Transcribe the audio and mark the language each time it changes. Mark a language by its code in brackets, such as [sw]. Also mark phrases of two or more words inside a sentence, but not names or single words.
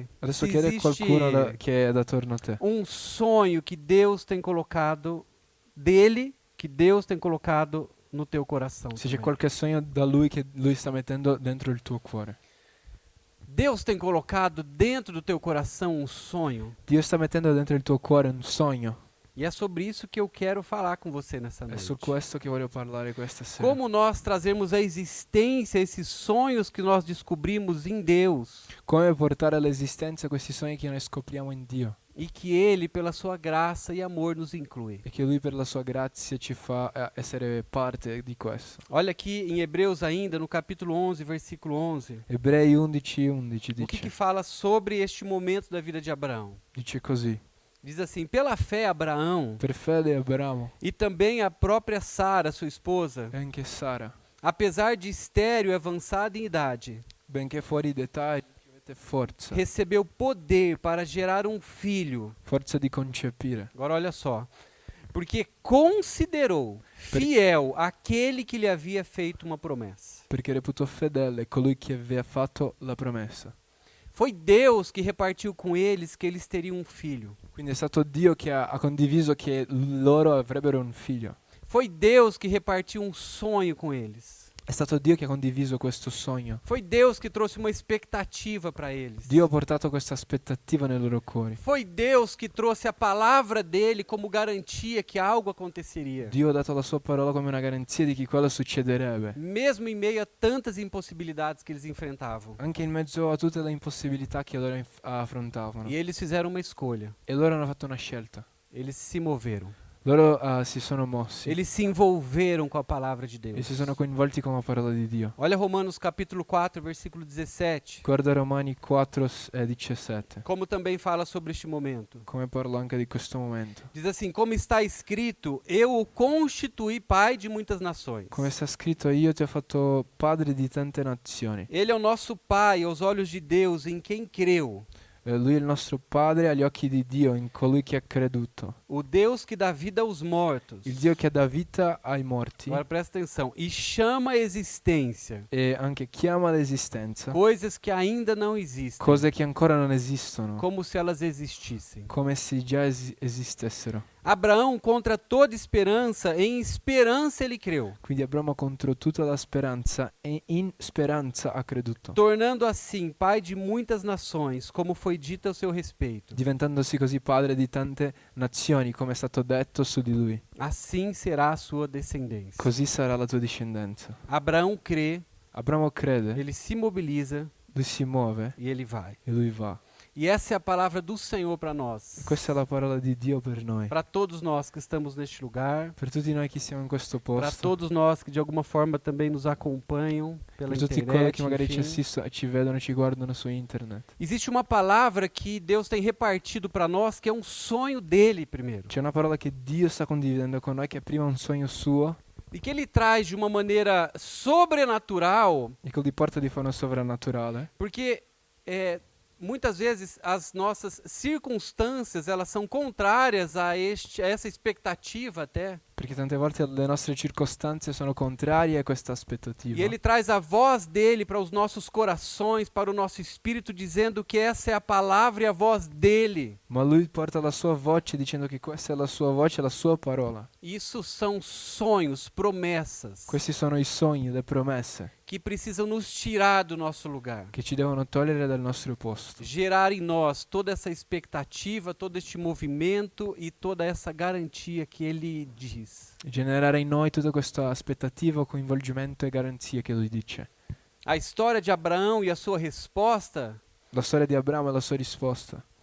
[it] Adesso se chiede a [pt] existe [it] qualcuno che è attorno a te. [pt] um sonho que Deus tem colocado dele, que Deus tem colocado no teu coração. [it] Se c'è [pt] também. [it] qualche sogno da lui che lui sta mettendo dentro il tuo cuore. [pt] Deus tem colocado dentro do teu coração um sonho. [it] Dio sta mettendo dentro il tuo cuore un sogno. [pt] E é sobre isso que eu quero falar com você nessa [it] È [pt] noite. [it] su questo che voglio parlare questa sera. [pt] Como nós trazemos à existência esses sonhos que nós descobrimos em Deus [it] Come portare all'esistenza questi sogni che noi scopriamo in Dio [pt] e que Ele, pela sua graça e amor, nos inclui. [it] e che lui per la sua grazia ci fa essere parte di questo. [pt] Olha aqui em Hebreus ainda, no capítulo 11, versículo 11. [it] Ebrei 11:11 [pt] O que [it] dice, [pt] fala sobre este momento da vida de Abraão? [it] dice così: [pt] Diz assim: pela fé, Abraão [it] per fede Abramo [pt] e também a própria Sara, sua esposa, [it] e anche Sara, [pt] apesar de estéril e avançada em idade, [it] benché fuori d'età, ricevette forza, [pt] recebeu poder para gerar um filho. [it] forza di concepire, [pt] Agora olha só. Porque considerou fiel aquele que lhe havia feito uma promessa. [it] perché reputò fedele colui che aveva fatto la promessa. [pt] Foi Deus que repartiu com eles que eles teriam um filho. [it] Quindi è stato Dio che ha condiviso che loro avrebbero un figlio. [pt] Foi Deus que repartiu um sonho com eles. [it] È stato Dio che ha condiviso questo sogno. [pt] Foi Deus que trouxe uma expectativa para eles. [it] Dio ha portato questa aspettativa nei loro cuori. [pt] Foi Deus que trouxe a palavra dele como garantia que algo aconteceria. [it] Dio ha dato la sua parola come una garanzia di che quello succederebbe. [pt] Mesmo em meio a tantas impossibilidades que eles enfrentavam. [it] Anche in mezzo a tutte le impossibilità che loro affrontavano. [pt] E eles fizeram uma escolha. [it] E loro hanno fatto una scelta. [pt] Eles se moveram. [it] Loro si sono mossi [pt] Eles se envolveram com a palavra de [it] e [pt] Deus. [it] si sono coinvolti con la parola di Dio. [pt] Olha Romanos capítulo 4, versículo 17. [it] Guarda Romani 4:17, [pt] Como também fala sobre este momento. [it] come parla anche di questo momento. [pt] Diz assim, como está escrito, eu o constituí pai de muitas nações. [it] Come sta scritto, io ti ho fatto padre di tante nazioni. [pt] Ele é o nosso pai aos olhos de Deus, em quem creu. [it] Lui è il nostro padre agli occhi di Dio, in colui che ha creduto. [pt] O Deus que dá vida aos mortos. [it] Il Dio che dà vita ai morti [pt] Agora presta atenção. E chama a existência [it] e anche chiama l'esistenza [pt] coisas que ainda não existem, [it] cose che ancora non esistono, [pt] como se elas existissem. [it] come se già esistessero. [pt] Abraão, contra toda esperança, em esperança ele creu, [it] Quindi Abramo contro tutta la speranza e in speranza ha creduto, [pt] tornando assim pai de muitas nações, como foi dito a seu respeito. [it] diventandosi così padre di tante nazioni, come è stato detto su di lui. [pt] Assim será a sua descendência. [it] Così sarà la tua discendenza. [pt] Abraão crê, [it] Abramo crede, [pt] ele se mobiliza [it] lui si muove [pt] e ele vai. [it] e lui va. [pt] E essa é a palavra do Senhor para nós, [it] Questa è la parola di Dio per noi, [pt] para todos nós que estamos neste lugar, [it] per tutti noi che siamo in questo [pt] para [it] posto, [pt] todos nós que de alguma forma também nos acompanham pela [it] per tutti quelli [pt] internet. [it] che magari ci [pt] enfim. [it] assistono e ci vedono, ci guardano su internet. [pt] Existe uma palavra que Deus tem repartido para nós, que é um sonho dele primeiro, [it] C'è una parola che Dio sta condividendo con noi, che è prima un sogno suo [pt] e que ele traz de uma maneira sobrenatural, [it] e che li porta di forma sovrannaturale, [pt] porque muitas vezes as nossas circunstâncias elas são contrárias a essa expectativa até. [it] perché tante volte le nostre circostanze sono contrarie a questa [pt] E [it] aspettativa. [pt] ele traz a voz dele para os nossos corações, para o nosso espírito, dizendo que essa é a palavra e a voz dele. [it] Ma lui porta la sua voce dicendo che questa è la sua voce, la sua parola. [pt] Isso são sonhos, promessas, [it] Questi sono i sogni, le promesse [pt] que precisam nos tirar do nosso lugar. [it] che ci devono togliere dal nostro posto. [pt] Gerar em nós toda essa expectativa, todo este movimento e toda essa garantia que ele diz. [it] Generare in noi tutta questa aspettativa, coinvolgimento e garanzia che lui dice. [pt] A história de Abraão e a sua resposta, [it] La storia di Abramo e la sua risposta